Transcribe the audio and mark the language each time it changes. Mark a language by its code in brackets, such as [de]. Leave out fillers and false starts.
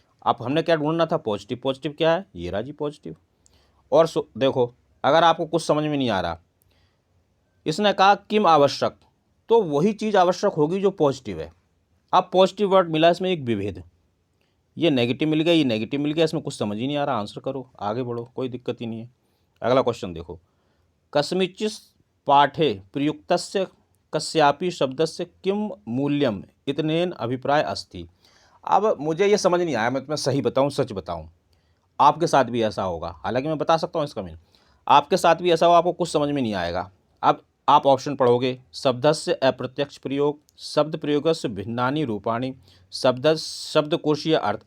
[hi] अब हमने क्या ढूंढना था, पॉजिटिव। पॉजिटिव क्या है, ये रहा जी पॉजिटिव। और देखो, अगर आपको कुछ समझ में नहीं आ रहा, इसने कहा किम आवश्यक, तो वही चीज़ आवश्यक होगी जो पॉजिटिव है। अब पॉजिटिव वर्ड मिला इसमें एक विभेद, ये नेगेटिव मिल गया, ये नेगेटिव मिल गया, इसमें कुछ समझ ही नहीं आ रहा, आंसर करो, आगे बढ़ो, कोई दिक्कत ही नहीं है। अगला क्वेश्चन देखो। [sa] कस्मिंश्चित् पाठे प्रयुक्तस्य कस्यापि शब्दस्य किम मूल्यम इतनेन अभिप्राय अस्ति। [hi] अब मुझे ये समझ नहीं आया, मैं तुम्हें सही बताऊं, सच बताऊं, आपके साथ भी ऐसा होगा, हालांकि मैं बता सकता हूं इसका मीन, आपके साथ भी ऐसा हो, आपको कुछ समझ में नहीं आएगा। अब आप ऑप्शन पढ़ोगे। [sa] शब्दस्य अप्रत्यक्ष प्रयोग, शब्द प्रयोगस्य भिन्नानि रूपाणि, शब्दकोशीय अर्थ।